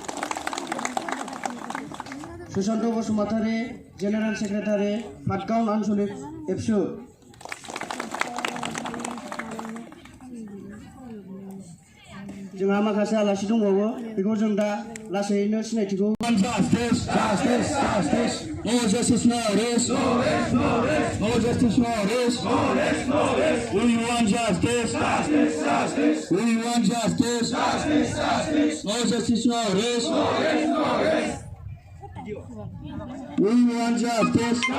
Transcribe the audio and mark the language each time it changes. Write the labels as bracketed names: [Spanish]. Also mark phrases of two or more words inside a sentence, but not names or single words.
[Bodo] सुशान्त बसुमतारी जेनेरेल सेक्रेटारि पाटगाव आन्चलिक एबसु जोंहा माखासे आलासि दंबावो बेखौ जों दा लासैनो सिनायथिखौ [English] No justice, no arrest. No justice, no arrest. We want justice. We want justice. No justice, no arrest. We want justice.